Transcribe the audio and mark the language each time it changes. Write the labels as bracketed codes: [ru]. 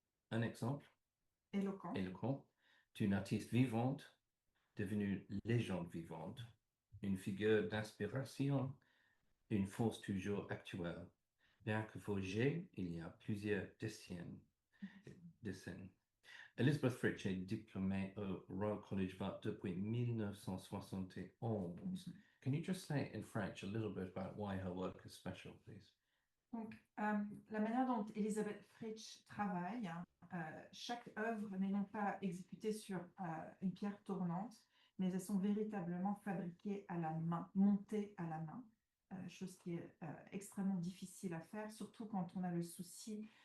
[fr] Un exemple éloquent d'une artiste vivante devenue légende vivante, une figure d'inspiration, une force toujours actuelle, bien que forgée il y a plusieurs décennies. Elizabeth Fritsch est diplômée au Royal College of Art depuis 1971. [en] Can you just say in French a little bit about why her work is special, please? [fr] Donc, la manière dont Elizabeth Fritsch travaille, chaque œuvre n'est non pas exécutée sur une pierre tournante, mais elles sont véritablement fabriquées à la main, montées à la main, chose qui est extrêmement difficile à faire, surtout quand on a le souci